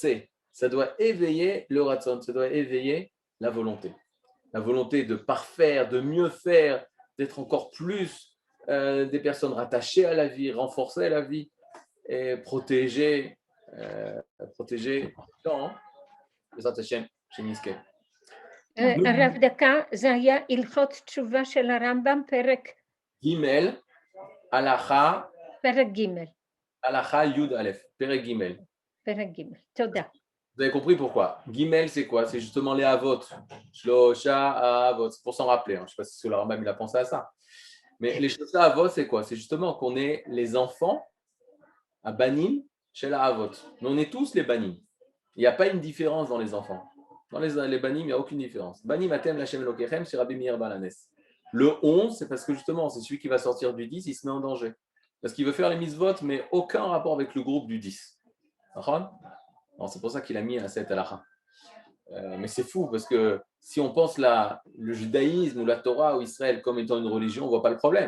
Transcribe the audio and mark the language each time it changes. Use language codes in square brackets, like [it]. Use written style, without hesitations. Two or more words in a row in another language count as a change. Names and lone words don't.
[fr] Ça doit éveiller le Ratzon, ça doit éveiller la volonté. La volonté de parfaire, de mieux faire, d'être encore plus des personnes rattachées à la vie, renforcées à la vie et protégées. Non, [he] בעזרת השם, שנזכה. הרב דקה, זה היה הלכות תשובה של הרמב"ם, פרק ג' הלכה, פרק ג'. הלכה י' פרק ג'. פרק ג', תודה. [fr] Vous avez compris pourquoi? Gimel, c'est quoi? C'est justement les avot. [he] שלושה אבות. [fr] C'est pour s'en rappeler. Je ne sais pas si le Rambam il a pensé à ça. Mais les [he] שלושה אבות, [fr] c'est quoi? C'est justement qu'on est les enfants à Banim chez la avot. Mais on est tous les Banim. Il n'y a pas une différence dans les enfants. Dans les Banim, il n'y a aucune différence. [he] בנים אתם לכם אלוקיכם, [fr] c'est Rabbi Meir Balanes. Le 11, c'est parce que justement, c'est celui qui va sortir du 10, il se met en danger. Parce qu'il veut faire les mitzvot, mais aucun rapport avec le groupe du 10. Alors, c'est pour ça qu'il a mis à cette halakha. Mais c'est fou, parce que si on pense le judaïsme ou la Torah ou Israël comme étant une religion, on ne voit pas le problème.